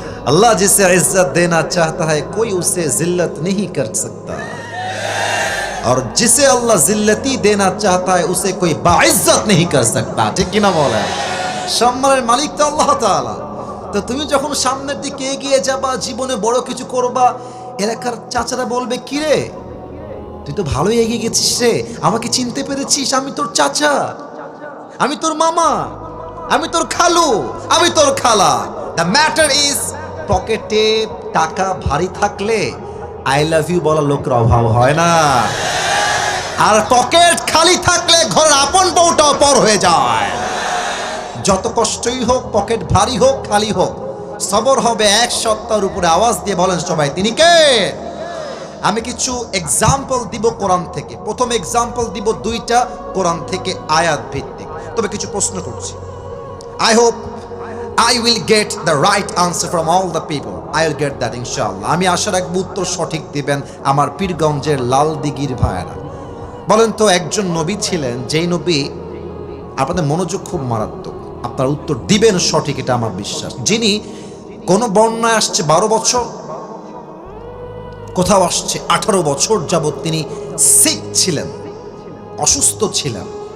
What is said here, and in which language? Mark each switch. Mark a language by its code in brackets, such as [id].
[hi] अल्लाह जिसे इज्जत देना चाहता है कोई उसे जिल्लत नहीं कर सकता। और जिसे अल्लाह जिल्लती देना चाहता है उसे कोई बाइज्जत नहीं कर सकता। [bn] ঠিক কিনা বলেন? সম্মানের মালিক তো আল্লাহ তাআলা। তো তুমি যখন সামনের দিকে এগিয়ে যাবা, জীবনে বড় কিছু করবা, এলাকার চাচারা বলবে কি রে তুই তো ভালোই এগিয়ে গেছিস রে, আমাকে চিনতে পেরেছিস, আমি তোর চাচা, আমি তোর মামা, আমি তোর খালু, আমি তোর খালা। [en] the matter is [bn] পকেটে টাকা ভারী থাকলে [en] I love you [bn] বলার লোকের অভাব হয় না, আর পকেট খালি থাকলে ঘরের আপন বউটাও পর হয়ে যায়। যত কষ্টই হোক, পকেট ভারী হোক খালি হোক, সবর হবে এক সপ্তাহের উপরে। আওয়াজ দিয়ে বলেন সবাই তিনি কে? আমি কিছু এক্সাম্পল দিব কোরআন থেকে। প্রথম এক্সাম্পল দিব দুইটা কোরআন থেকে আয়াত ভিত্তিক, তবে কিছু প্রশ্ন করছি। [en] I hope I will get the right answer from all the people. I will get that inshallah. [bn] আমি আশা রাখবো উত্তর সঠিক দিবেন আমার পীরগঞ্জের লাল দিঘির ভাইয়েরা। বলেন তো একজন নবী ছিলেন, যেই নবী আপনাদের মনোযোগ খুব মারাত্মক, আপনার উত্তর দিবেন সঠিক, এটা আমার বিশ্বাস। যিনি কোন বর্ণায় আসছে 12 বছর, কোথাও আসছে 18 বছর যাবৎ তিনি সিক ছিলেন, অসুস্থ ছিলেন।